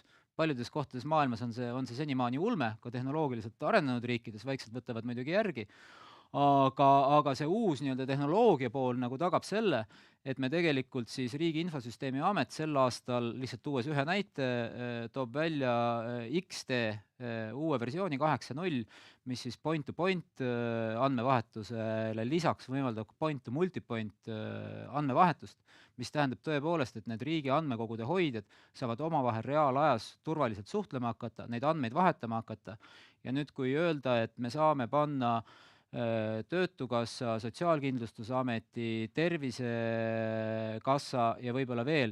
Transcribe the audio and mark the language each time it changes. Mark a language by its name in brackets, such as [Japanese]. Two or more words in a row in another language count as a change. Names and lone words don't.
[Estonian] Paljudes kohtades maailmas on see senimaani ulme, ka tehnoloogiliselt arenenud riikides, vaikselt võtavad muidugi järgi. aga see uus nii-öelda tehnoloogia pool nagu tagab selle, et me tegelikult siis Riigi Infosüsteemi Amet sel aastal, lihtsalt tuues ühe näite, toob välja XD uue versiooni 8.0, mis siis [English] point-to-point [Estonian] andmevahetusele lisaks võimaldab [English] point-to-multipoint [Estonian] andmevahetust, mis tähendab tõepoolest, et need riigi andmekogude hoidjad saavad omavahel reaalajas turvaliselt suhtlema hakata, neid andmeid vahetama hakata. Ja nüüd, kui öelda, et me saame panna Töötukassa, Sotsiaalkindlustusameti, Tervisekassa ja võib-olla veel